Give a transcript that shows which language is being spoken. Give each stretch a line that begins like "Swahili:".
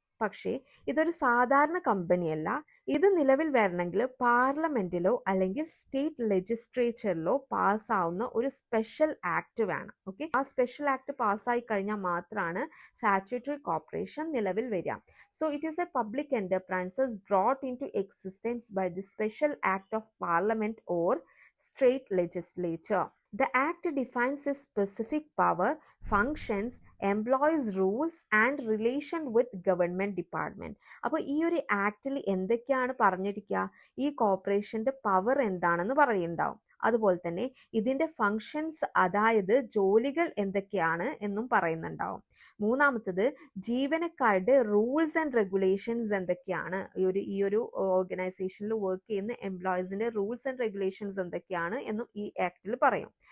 Malayalam: പക്ഷേ ഇതൊരു സാധാരണ കമ്പനിയല്ല. ഇത് നിലവിൽ വരണമെങ്കിൽ പാർലമെന്റിലോ അല്ലെങ്കിൽ സ്റ്റേറ്റ് ലെജിസ്ലേച്ചറിലോ പാസ്സാവുന്ന ഒരു സ്പെഷ്യൽ ആക്ട് വേണം. ഓക്കെ, ആ സ്പെഷ്യൽ ആക്ട് പാസ്സായി കഴിഞ്ഞാൽ മാത്രമാണ് സാച്യുട്ടറി കോർപ്പറേഷൻ നിലവിൽ വരിക.
English: So it is a public enterprises brought into existence by the special act of parliament or state legislature. The act defines a specific power, functions, employs rules and relation with government department.
Malayalam: അപ്പോൾ ഈ ഒരു ആക്ടിൽ എന്തൊക്കെയാണ് പറഞ്ഞിരിക്കുക, ഈ കോർപ്പറേഷന്റെ power എന്താണെന്ന് പറയുന്നുണ്ടാവും. അതുപോലെ തന്നെ ഇതിന്റെ ഫങ്ഷൻസ്, അതായത് ജോലികൾ എന്തൊക്കെയാണ് എന്നും പറയുന്നുണ്ടാവും. മൂന്നാമത്തത് ജീവനക്കാരുടെ റൂൾസ് ആൻഡ് റെഗുലേഷൻസ് എന്തൊക്കെയാണ്, ഈ ഒരു ഓർഗനൈസേഷനിൽ വർക്ക് ചെയ്യുന്ന എംപ്ലോയീസിന്റെ റൂൾസ് ആൻഡ് റെഗുലേഷൻസ് എന്തൊക്കെയാണ് എന്നും ഈ ആക്ടിൽ പറയും.